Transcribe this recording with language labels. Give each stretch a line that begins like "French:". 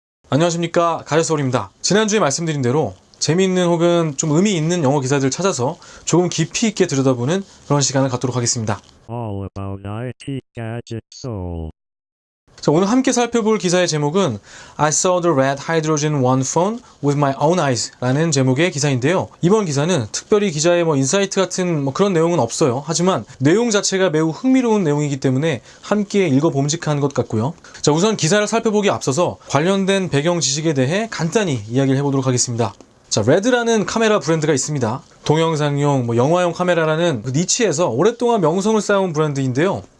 Korean: 안녕하십니까, 가려서울입니다. 지난주에 말씀드린 대로 재미있는 혹은 좀 의미 있는 영어 기사들 찾아서 조금 깊이 있게 들여다보는 그런 시간을 갖도록 하겠습니다.
English: All about IT Gadget Soul.
Korean: 자, 오늘 함께 살펴볼 기사의 제목은
English: I saw the red hydrogen one phone with my own eyes
Korean: 라는 제목의 기사인데요. 이번 기사는 특별히 기자의 인사이트 같은 그런 내용은 없어요. 하지만 내용 자체가 매우 흥미로운 내용이기 때문에 함께 읽어봄직한 것 같고요. 자, 우선 기사를 살펴보기 앞서서 관련된 배경 지식에 대해 간단히 이야기를 해보도록 하겠습니다. 자, 레드라는 카메라 브랜드가 있습니다. 동영상용, 영화용 카메라라는 그 니치에서 오랫동안 명성을 쌓아온 브랜드인데요.